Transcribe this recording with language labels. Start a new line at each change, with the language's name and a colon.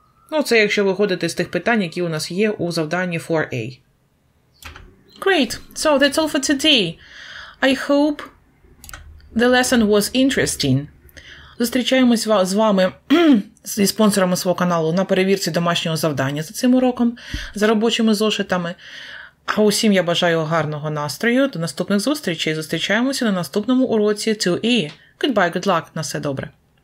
Ukrainian: Ну, це якщо виходити з тих питань, які у нас є у завданні 4A.
English: Great. So that's all for today. I hope the lesson was interesting.
Ukrainian: Зустрічаємось з вами зі спонсорами свого каналу на перевірці домашнього завдання за цим уроком, за робочими зошитами. А усім я бажаю гарного настрою. До наступних зустрічей. Зустрічаємося на наступному уроці 2E.
English: Goodbye, good luck.
Ukrainian: На все добре.